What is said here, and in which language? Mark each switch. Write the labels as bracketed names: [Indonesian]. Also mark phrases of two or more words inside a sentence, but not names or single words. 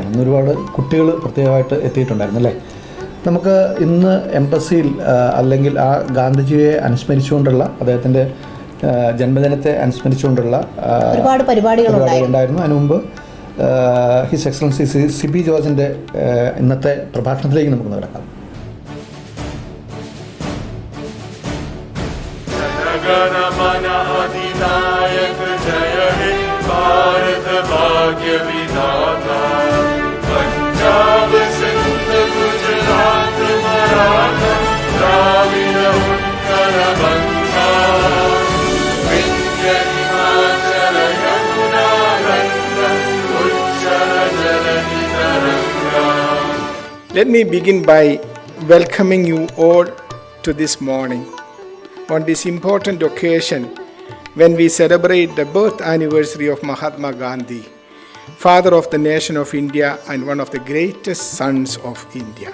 [Malayalam] ഇന്ന് ഒരുപാട് കുട്ടികൾ പ്രത്യേകമായിട്ട് എത്തിയിട്ടുണ്ടായിരുന്നു, അല്ലേ? നമുക്ക് ഇന്ന് എംബസിയിൽ അല്ലെങ്കിൽ ആ ഗാന്ധിജിയെ അനുസ്മരിച്ചുകൊണ്ടുള്ള, അദ്ദേഹത്തിൻ്റെ ജന്മദിനത്തെ അനുസ്മരിച്ചുകൊണ്ടുള്ള ഒരുപാട് പരിപാടികളുണ്ടായിരുന്നു. അതിനു മുമ്പ് [English] his excellency [Malayalam] സിബി ജോർജിൻ്റെ ഇന്നത്തെ പ്രഭാഷണത്തിലേക്ക് നമുക്ക് നടക്കാം. [Bangla] অধিনায়ক জয় হে ভারত ভাগ্য বিধাতা পঞ্জাব সিন্ধু গুজরাট মারাঠা দ্রাবিড় উৎকল গঙ্গা বিন্ধ্য হিমাচল যমুনা গঙ্গা উচ্চল জলধি তরঙ্গ. [English] Let me begin by welcoming you all to this morning on this important occasion when we celebrate the birth anniversary of Mahatma Gandhi, father of the nation of India and one of the greatest sons of India.